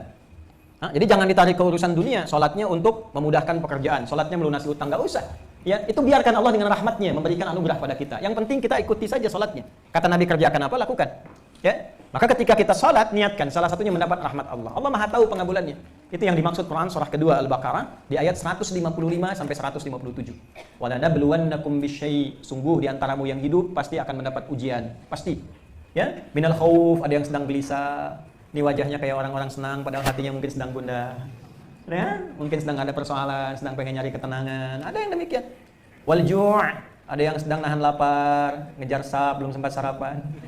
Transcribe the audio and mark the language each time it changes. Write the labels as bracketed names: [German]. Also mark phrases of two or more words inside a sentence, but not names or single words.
[Indonesian] Nah, jadi jangan ditarik ke urusan dunia, sholatnya untuk memudahkan pekerjaan, sholatnya melunasi utang, nggak usah. Ya, itu biarkan Allah dengan rahmatnya memberikan anugerah pada kita. Yang penting kita ikuti saja sholatnya. Kata Nabi kerjakan apa, lakukan. Ya, maka ketika kita sholat, niatkan salah satunya mendapat rahmat Allah. Allah Maha tahu pengabulannya. Itu yang dimaksud Quran surah kedua Al-Baqarah di ayat 155 sampai 157. [Arabic] Wa lanabluwannakum bisyai', [Indonesian] sungguh di antaramu yang hidup pasti akan mendapat ujian, pasti. Ya, [Arabic] من الخوف, [Indonesian] ada yang sedang gelisah. Ini wajahnya kayak orang-orang senang padahal hatinya mungkin sedang gundah. Ya, mungkin sedang ada persoalan, sedang pengen nyari ketenangan. Ada yang demikian. [Arabic] والجوع', [Indonesian] ada yang sedang nahan lapar, ngejar sap, belum sempat sarapan.